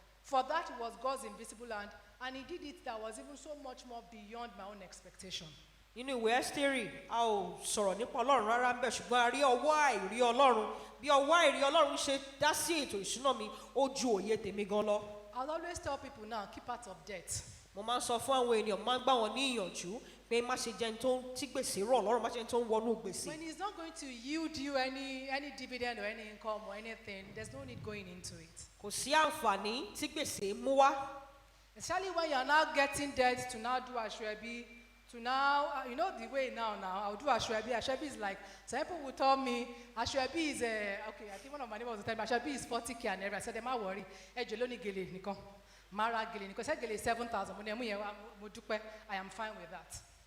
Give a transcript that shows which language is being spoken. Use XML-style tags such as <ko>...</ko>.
<en>For that was God's invisible hand, and He did it that was even so much more beyond my own expectation.</en> <yo>Nínú ìwé Ẹ́sítérì, a ò sọ̀rọ̀ nípa Ọlọ́run rárá ń bẹ̀, ṣùgbọ́n a rí ọwọ́ àìrí Ọlọ́run. Bí ọwọ́ àìrí Ọlọ́run ṣe dá sí ètò ìṣúná mi, ó ju òye tèmi gan lọ.</yo> <en>I'll always tell people now, keep out of debt.</en> <yo>Mo máa ń sọ fún àwọn ènìyàn, máa ń gbà wọ́n ní ìyànjú pé má ṣe jẹ́ ẹni tí gbèsè rọ̀ lọ́rùn, má ṣe jẹ́ ẹni tó ń wọnú gbèsè.</yo> <en>When He's not going to yield you any dividend or any income or anything, there's no need going into it.</en> <yo>Kò sí àǹfààní tí gbèsè mú wá.</yo> <en>Especially when you're now getting debt to now do ashwebi, to now, the way now, I'll do ashwebi. Ashwebi is like, some people will tell me, ashwebi is, okay, I think one of my neighbors will tell me, ashwebi is 40K and everything. I said, don't worry,</en> <yo>ejoloni gele nikon, mara gele nikon,</yo> <en>said gele 7,000, I am fine with that.</en>